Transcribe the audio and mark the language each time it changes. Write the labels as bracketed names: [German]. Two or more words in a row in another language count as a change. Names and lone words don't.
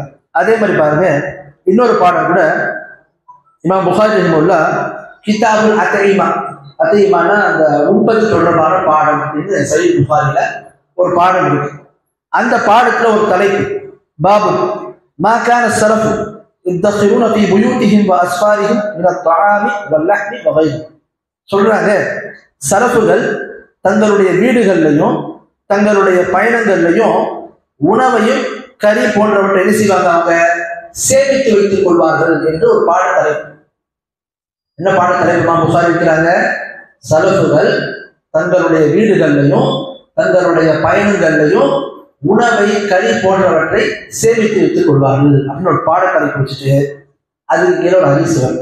[Tamil] அதே மாதிரி பாருங்க, இன்னொரு பாடம் கூட இமாம் புகாரி ரஹிமஹுல்லா கிதாபுல் அத்ஈமா, அத்ஈமானா அந்த உண்பது தொடர்பான பாடம் அப்படின்னு சஹீஹ் புகாரில ஒரு பாடம் இருக்கு. அந்த பாடத்துல ஒரு தலைப்பு, [Arabic] باب ما كان السلف யதخرون في بيوتهم واسفارهم من الطعام واللحم وغيره. [Tamil] சொல்றாங்க, சலஃபுகள் தங்களுடைய வீடுகள்லையும் தங்களுடைய பயணங்கள்லையும் உணவையும் கறி போன்றவற்றை என்ன செய்வாங்க, அவங்க சேமித்து வைத்துக் கொள்வார்கள் என்று ஒரு பாடத்தலைப்பு. என்ன பாடத்தலைப்பு புகாரி இருக்கிறாங்க, சலஃபுகள் தங்களுடைய வீடுகள்லையும் தங்களுடைய பயணங்கள்லையும் உணவை கறி போன்றவற்றை சேமித்து வைத்துக் கொள்வார்கள் அப்படின்னு ஒரு பாடத்தலைப்பு வச்சுட்டு அதுக்கு கீழே ஒரு ஹதீஸ் வருது.